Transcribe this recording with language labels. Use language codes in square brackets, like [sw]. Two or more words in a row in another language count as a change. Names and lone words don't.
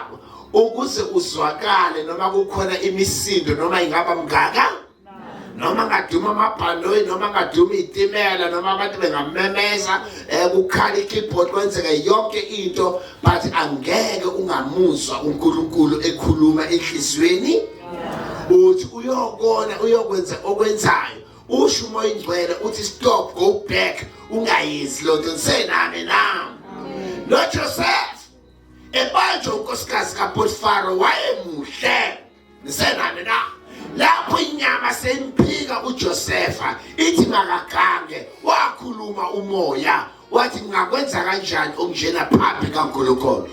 [zu] Ukuze uzwakale noma kukhona imisindo, noma ingaba mngaka, noma ngaduma amabhanoyi, noma ngaduma izitimela, noma abantu bengamemeza, kukhala ikeyboard, kwenzeka yonke into, but angeke ungamuzwa uNkulunkulu ekhuluma enhlizweni. Uthi uyokona, uyokwenza okwenzayo, usho umoya ingcwele uthi [en] stop, go back, [zu] ungayenzi lonto. Nisenami na? No Joseph ebanjwe unkosikazi kaPotifaro wayemuhle, nisenami na? Lapho inyama semphika uJosefa ithi makagange, wakhuluma umoya wathi ngakwenza kanjani okunjena phambi kaNkulunkulu.